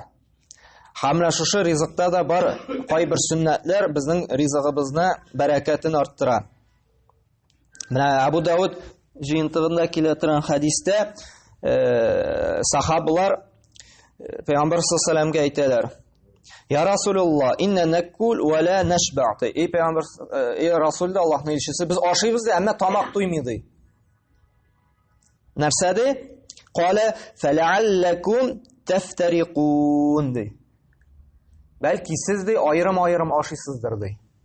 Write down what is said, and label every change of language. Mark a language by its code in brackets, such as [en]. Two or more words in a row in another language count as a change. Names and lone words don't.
[tt] Һәм шушы ризыкта да бар кайбер сөннәтләр безнең ризыгыбызны бәрәкәтен арттыра. Менә Абу Дауд җыентыгында килә торган хәдистә сахабалар Пәйгамбәр [ar] صلى الله عليه [tt] әйтәләр: [ar] "يا رسول الله, إنا نأكل ولا نشبع." [tt] Эй Пәйгамбәр, эй Расул да Аллаһның илчесе, без ашыйбыз да, әмма тамак туймый ди. Нәрсә ди? [ar] قال فلعلكم تفترقون [tt] ди. Бәлки сез ди аерым-аерым ашыйсыздыр ди.